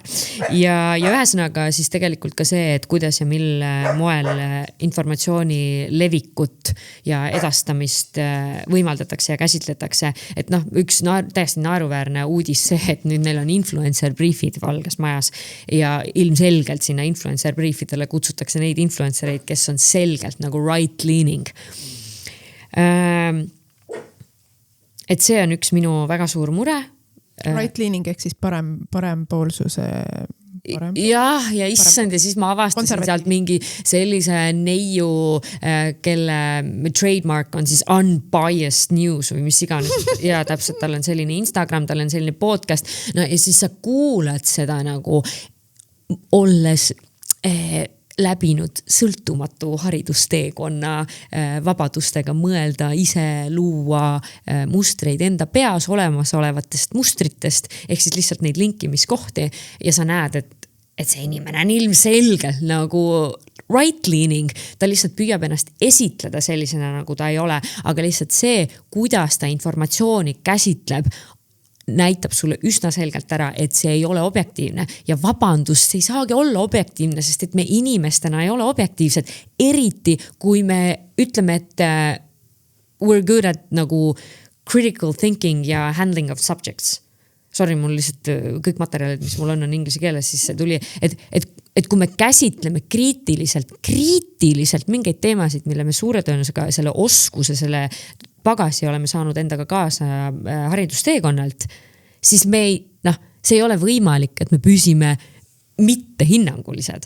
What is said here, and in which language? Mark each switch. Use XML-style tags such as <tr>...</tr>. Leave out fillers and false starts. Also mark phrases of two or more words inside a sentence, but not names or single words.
<et>Ja ühesõnaga siis tegelikult ka see, et kuidas ja mil moel informatsiooni levikut ja edastamist võimaldatakse ja käsitletakse. Et üks täiesti naeruväärne uudis see, et nüüd neil on influencer briefid Valges Majas ja ilmselgelt sinna influencer briefidele kutsutakse neid influencereid, kes on selgelt nagu right-leaning. Et see on üks minu väga suur mure. Right-leaning ehk siis parempoolsuse parem. Ja issand ja siis ma avastasin sealt mingi sellise neiu, kelle trademark on siis</et> <en>unbiased news</en> <et>või mis iganes. Ja täpselt tal on selline Instagram, tal on selline podcast. Ja siis sa kuulad seda nagu olles läbinud sõltumatu haridusteekonna vabadustega mõelda, ise luua mustreid enda peas olemas olevatest mustritest, ehk siis lihtsalt neid linkimiskohti ja sa näed, et see inimene on ilmselgelt nagu right-leaning, ta lihtsalt püüab ennast esitleda sellisena, nagu ta ei ole, aga lihtsalt see, kuidas ta informatsiooni käsitleb, näitab sulle üsna selgelt ära, et see ei ole objektiivne ja vabandust, see ei saagi olla objektiivne, sest et me inimestena ei ole objektiivsed, eriti kui me ütleme, et</et> <en>we're good at</en> <et>nagu</et> <en>critical thinking</en> <et>ja</et> <en>handling of subjects. Sorry,</en> <et>mul lihtsalt kõik materjalid, mis mul on inglise keeles, siis see tuli, et kui me käsitleme kriitiliselt mingeid teemasid, mille me suure tõenäosusega selle oskuse, selle pagasi oleme saanud endaga kaasa haridusteekonnalt, siis see ei ole võimalik, et me püsime mitte hinnangulised.</et>